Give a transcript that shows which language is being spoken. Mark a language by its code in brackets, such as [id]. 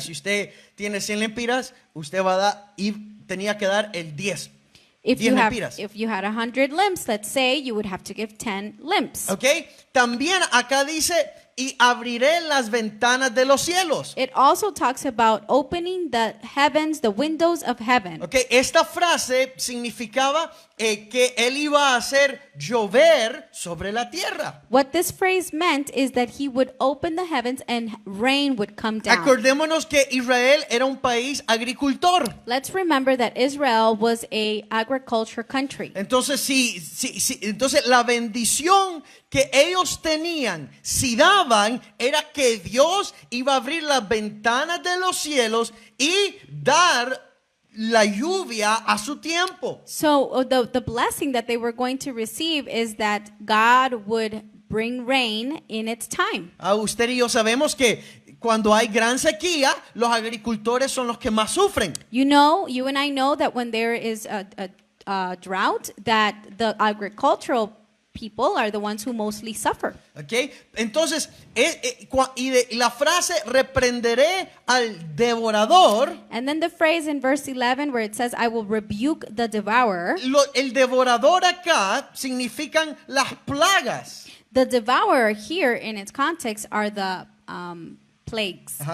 [es] si usted tiene 100 lempiras, usted va a dar y tenía que dar el 10. [en] If [es] 10 [en] you [es] lempiras. [en] had 100 limps, let's say, you would have to give 10 limps. [es] ¿Ok? También acá dice, y abriré las ventanas de los cielos. [en] It also talks about opening the heavens, the windows of heaven. [es] Ok, esta frase significaba que él iba a hacer llover sobre la tierra. [en] What this phrase meant is that he would open the heavens and rain would come down. [es] Acordémonos que Israel era un país agricultor. [en] Let's remember that Israel was a agriculture country. [es] Entonces, entonces la bendición que ellos tenían, si daban, era que Dios iba a abrir las ventanas de los cielos y dar la lluvia a su tiempo. [en] So the blessing that they were going to receive is that God would bring rain in its time. [es] Usted y yo sabemos que cuando hay gran sequía, los agricultores son los que más sufren. [en] You and I know that when there is a drought, that the agricultural people are the ones who mostly suffer. [es] Okay? Entonces, la frase reprenderé al devorador. [en] And then the phrase in verse 11 where it says, I will rebuke the devourer. [es] El devorador acá significan las plagas. [en] The devourer here in its context are the plagues,